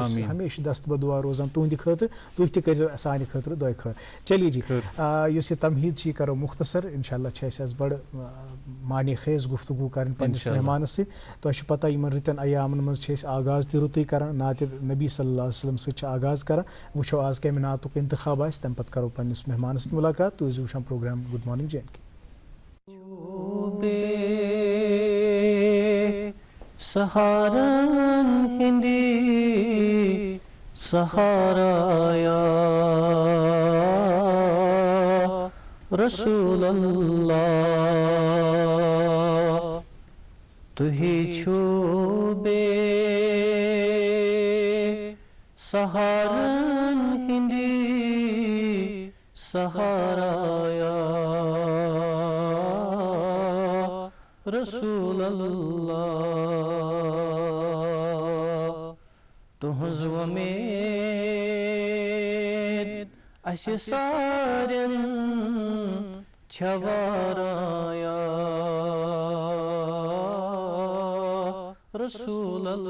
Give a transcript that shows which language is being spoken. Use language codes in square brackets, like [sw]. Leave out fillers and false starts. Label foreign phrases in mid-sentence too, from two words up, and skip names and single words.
[ks] أسۍ ہمیشہِ دست بدعا روزان تُہنٛدِ خٲطرٕ تُہۍ تہِ کٔرۍزیو سانہِ خٲطرٕ دۄیہِ خٲر چلیے جی یُس یہِ تمہیٖد چھِ یہِ کرو مختصر انشاءاللہ چھِ اَسہِ آز بڑٕ معنی خیز گفتگوٗ کرٕنۍ پننِس مہمانس سۭتۍ تۄہہِ چھُ پتہ یِمن رٕتن ایامن منٛز چھِ أسۍ آغاز تہِ رُتُے کران نعتِ نبی [ar] صلی اللہ علیہ وسلم [ks] سۭتۍ چھِ آغاز کران وٕچھو آز کمہِ نعتُک انتخاب آسہِ تمہِ پتہٕ کرو پننِس مہمانس سۭتۍ مُلاقات تُہۍ ٲسِو وٕچھان پروگرام گُڈ مارننگ جے اینڈ کے سہارن ہندی سہارا [ar] یا رسول [ks] اللہ تُہی چھو بے سہارن ہندی سہارا [ar] یا رسول اللہ [ks] تُہنٛز وۄمید اَسہِ سارٮ۪ن چھےٚ واران [ar] یا رسول